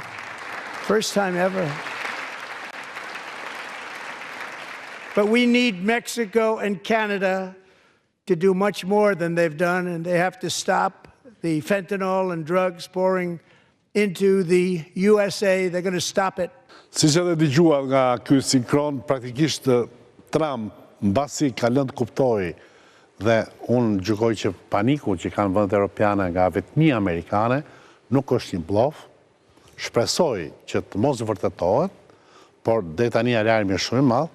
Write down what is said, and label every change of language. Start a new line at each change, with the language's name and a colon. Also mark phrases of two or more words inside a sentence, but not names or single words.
English: First time ever. But we need Mexico and Canada to do much more than they've done, and they have to stop the fentanyl and drugs pouring into the USA. They're going to stop it.
Albanian: Siç edhe dëgjuar nga ky sinkron, praktikisht Trump mbasi ka lënë të kuptojë dhe unë gjykoj që paniku që kanë vendet europiane nga vetmia amerikane nuk është një bllaf. Shpresoj që të mos vërtetohet, por deri tani alarmi është shumë i madh.